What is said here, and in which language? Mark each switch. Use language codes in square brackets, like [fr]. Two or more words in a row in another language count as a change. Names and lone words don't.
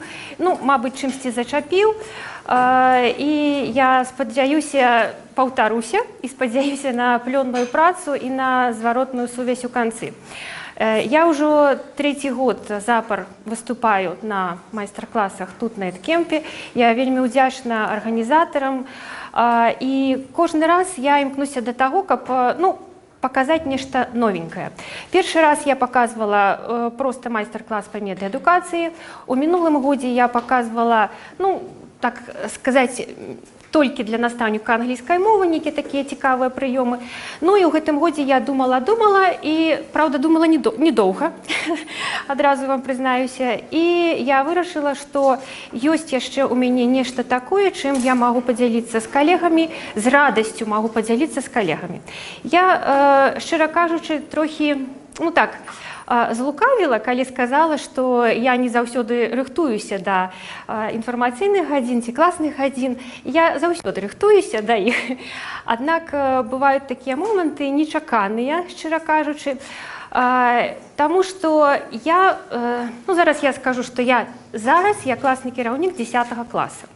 [be] Ну, мабыць, чымсьці зачапіў. І я спадзяюся, паўтаруся, і спадзяюся на плённую працу і на зваротную сувязь у канцы. Я ўжо трэці год запар выступаю на майстар-класах тут на эдкемпе. Я вельмі ўдзячна арганізатарам. І кожны раз я імкнуся да таго, каб [ru] показать нечто новенькое. Первый раз я показывала просто мастер-класс по медиаэдукации. У минулым году я показывала, ну, так сказать, только для наставника английской мовы, некие такие цікавые приемы. Ну и в этом году я думала, и, правда, думала недолго, одразу вам признаюсь. И я вырашила, что есть еще у меня нечто такое, чем я могу поделиться с коллегами, с радостью могу поделиться с коллегами. [uk] Я, щиро кажучи, трохи, ну так, [be] злукавіла, калі сказала, што я не заўсёды рыхтуюся да інфармацыйных гадзін ці класных гадзін. Я заўсёды рыхтуюся да іх. Аднак бываюць такія моманты нечаканыя, шчыра кажучы, таму што я, ну зараз я скажу, што я класны кіраўнік 10 класа.